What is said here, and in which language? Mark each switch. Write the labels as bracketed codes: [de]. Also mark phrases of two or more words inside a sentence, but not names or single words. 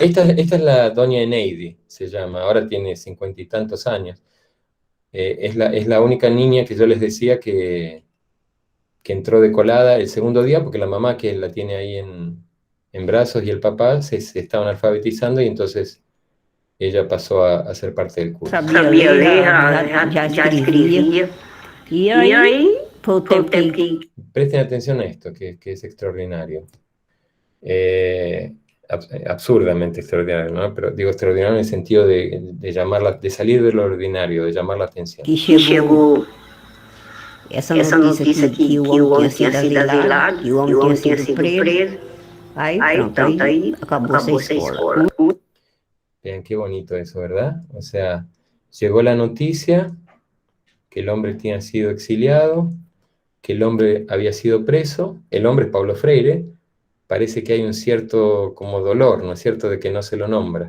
[es] Esta es la Doña Eneidi, se llama, ahora tiene 50 y tantos años. Es la única niña que yo les decía que entró de colada el segundo día, porque la mamá que la tiene ahí en brazos y el papá se estaban alfabetizando, y entonces ella pasó a ser parte del curso. [pt] Sabia ler, já escrevia. E aí, voltei que... [es] Presten atención a esto, que es extraordinario. Absurdamente extraordinario, ¿no? Pero digo extraordinario en el sentido de salir de lo ordinario, de llamar la atención. [pt] Que chegou essa notícia que o homem tinha sido asilado, que o homem tinha sido preso. Aí pronto, aí acabou-se a escola. [es] Vean qué bonito eso, ¿verdad? O sea, llegó la noticia que el hombre [pt] tinha sido [es] exiliado, que el hombre había sido preso. El hombre es Paulo Freire. Parece que hay un cierto como dolor, ¿no es cierto?, de que no se lo nombra.